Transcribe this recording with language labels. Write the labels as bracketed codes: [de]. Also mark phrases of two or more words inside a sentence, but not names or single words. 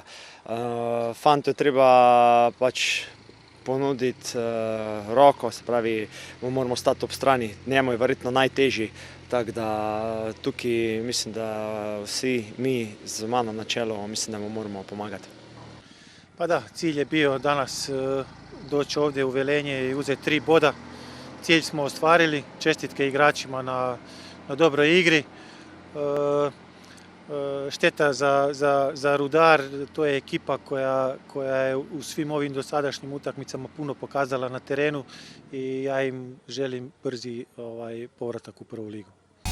[sl] Fantu je treba pač ponuditi roko, se pravi, mu moramo stati ob strani. Njemu je verjetno najtežji. Tako da tukaj mislim, da vsi mi z mano na čelu, mislim, da mu moramo pomagati. [hr] Pa da, cilj je bio danas doći ovdje u Velenje i uzeti 3 boda. Cilj smo ostvarili, čestitke igračima na dobroj igri. Šteta za Rudar, to je ekipa koja je u svim ovim dosadašnjim utakmicama puno pokazala na terenu i ja im želim brzi povratak u prvu ligu.